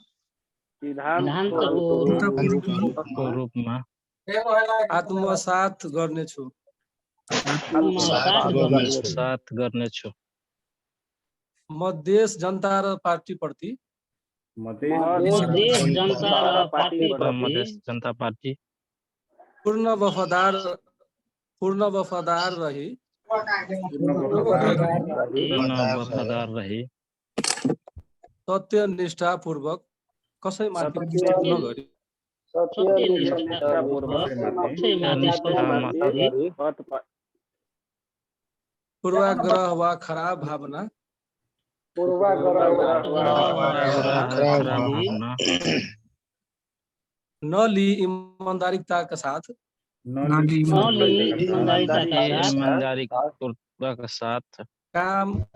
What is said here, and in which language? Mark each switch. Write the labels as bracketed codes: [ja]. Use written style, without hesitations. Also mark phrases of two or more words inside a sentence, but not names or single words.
[ne] रूपमा आत्मसात गर्नेछु साथ गर्नेछु म देश जनता र पार्टीप्रति मधेस जनता पार्टी पूर्ण वफादार रही वफादार रही सत्यनिष्ठा पूर्वक कसैमाथि नगरी पूर्वाग्रह वा खराब भावना नली ईमानदारीता का साथ काम